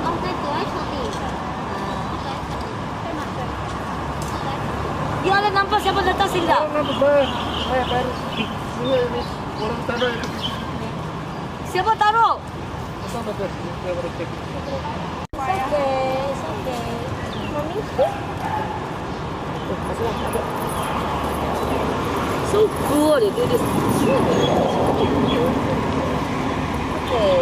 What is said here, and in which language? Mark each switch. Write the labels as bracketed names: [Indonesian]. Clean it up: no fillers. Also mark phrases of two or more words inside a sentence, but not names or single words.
[Cantonese] 我再多一重啲。 [Malay] nampak siapa datang sini tak? Siapa taruh? [English] It's okay. So cool they do this. Okay.